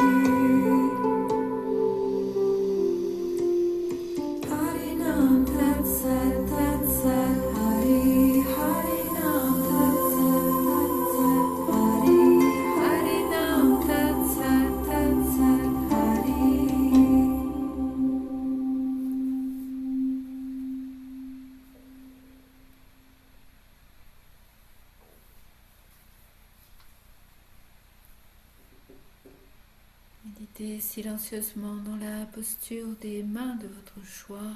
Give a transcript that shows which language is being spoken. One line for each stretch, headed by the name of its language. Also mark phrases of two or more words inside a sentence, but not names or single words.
Sanskrit: Harinam Tat Sat Hari Harinam Tat Sat Hari Harinam Tat Sat Hari.
French: Méditez silencieusement dans la posture des mains de votre choix.